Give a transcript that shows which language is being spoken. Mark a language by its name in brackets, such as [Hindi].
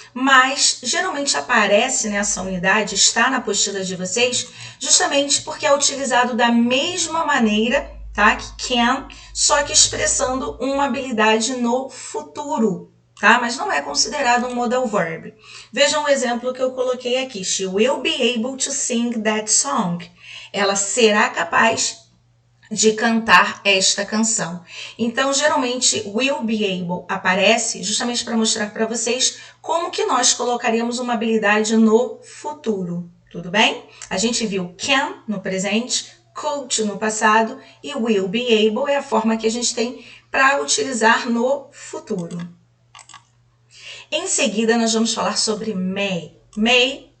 [Portuguese] Mas geralmente aparece nessa unidade, está na apostila de vocês, justamente porque é utilizado da mesma maneira, tá? Que can, só que expressando uma habilidade no futuro, tá? Mas não é considerado um modal verb. Vejam o exemplo que eu coloquei aqui. [English] She will be able to sing that song. [Portuguese] Ela será capaz de cantar esta canção. Então, geralmente, will be able aparece justamente para mostrar para vocês como que nós colocaríamos uma habilidade no futuro, tudo bem? A gente viu can no presente, could no passado e will be able é a forma que a gente tem para utilizar no futuro. Em seguida, nós vamos falar sobre may. May